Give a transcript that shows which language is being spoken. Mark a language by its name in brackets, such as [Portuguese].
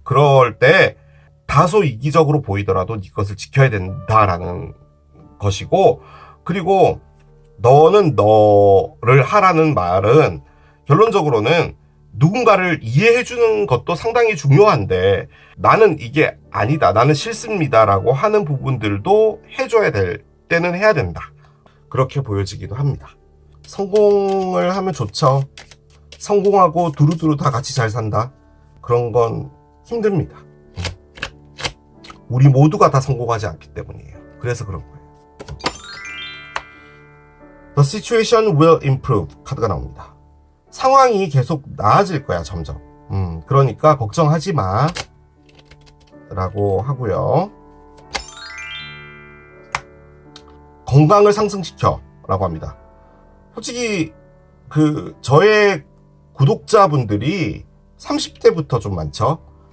[Korean] 그럴 때 다소 이기적으로 보이더라도 네 것을 지켜야 된다라는 것이고, 그리고 너는 너를 하라는 말은 결론적으로는 누군가를 이해해주는 것도 상당히 중요한데, 나는 이게 아니다, 나는 싫습니다 라고 하는 부분들도 해줘야 될 때는 해야 된다. 그렇게 보여지기도 합니다. 성공을 하면 좋죠. 성공하고 두루두루 다 같이 잘 산다, 그런 건 힘듭니다. 우리 모두가 다 성공하지 않기 때문이에요. 그래서 그런 거예요. [English] The situation will improve [Korean] 카드가 나옵니다. 상황이 계속 나아질 거야, 점점. 그러니까 걱정하지 마 라고 하고요. 건강을 상승시켜 라고 합니다. 솔직히 저의 구독자분들이 30대부터 좀 많죠.